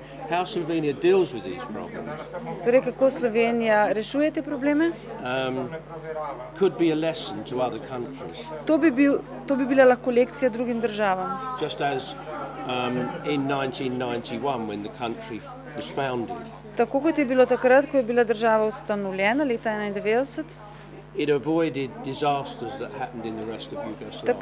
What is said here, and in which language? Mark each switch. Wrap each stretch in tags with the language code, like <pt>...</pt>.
<en>How Slovenia deals with these problems.</en> <sl>Torej, kako Slovenija rešuje te probleme?</sl> <en>Could be a lesson to other countries.</en> <sl>To bi bila lahko lekcija drugim državam.</sl> <en>Just as in 1991 when the country was founded.</en> <sl>Tako kot je bilo takrat, ko je bila država ustanovljena leta 1991.</sl> <en>It avoided disasters that happened in the rest of Yugoslavia.</en>